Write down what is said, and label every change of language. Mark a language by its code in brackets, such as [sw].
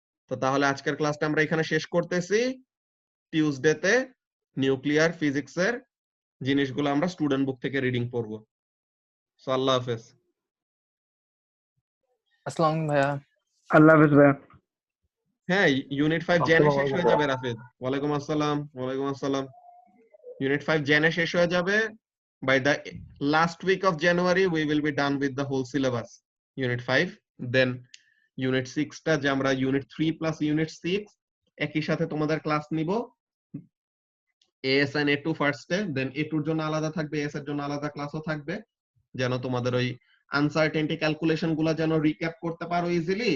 [bn] তো তাহলে আজকের ক্লাসটা আমরা এখানে শেষ করতেছি। টিউসডেতে নিউক্লিয়ার ফিজিক্সের জিনিসগুলো আমরা স্টুডেন্ট বুক থেকে রিডিং পড়ব। সো আল্লাহ হাফেজ। আসসালামু আলাইকুম ভাইয়া। আল্লাহ হাফেজ ভাইয়া। হ্যাঁ, ইউনিট 5 জেনে আসসালামু শেষ হয়ে আলাইকুম। যাবে রাফিদ। ওয়ালাইকুম আসসালাম। ওয়ালাইকুম আসসালাম। Unit 5 জেনে শেষ হয়ে যাবে। [en] By the last week of January, we will be done with the whole syllabus. Unit 5. [bn] Then Unit 6 টা, যে আমরা Unit 3 plus Unit 6 একই সাথে তোমাদের ক্লাস নিব। AS and A2 ফার্স্টে, দেন A2 এর জন্য আলাদা থাকবে, AS এর জন্য আলাদা ক্লাসও থাকবে, যেন তোমাদের ওই আনসার্টেনটি ক্যালকুলেশন গুলা যেন রিক্যাপ করতে পারো ইজিলি।